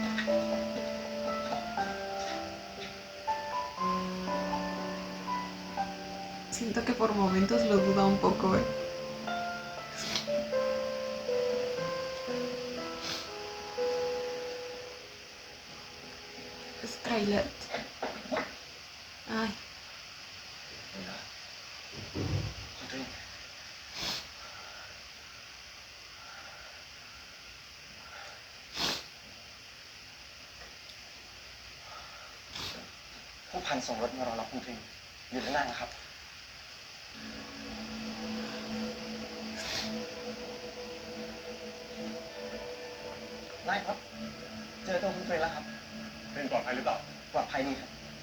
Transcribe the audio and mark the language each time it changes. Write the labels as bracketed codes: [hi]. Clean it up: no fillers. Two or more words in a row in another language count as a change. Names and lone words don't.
[es] Siento que por momentos lo duda un poco, ¿eh? Skyler. Ay. [th] ผู้พันส่งรถมารอรับคุณทรีอยู่ด้านหน้านะครับได้ครับเจอตัวคุณทรีแล้วครับเป็นปลอดภัยหรือเปล่าปลอดภัยดีครับ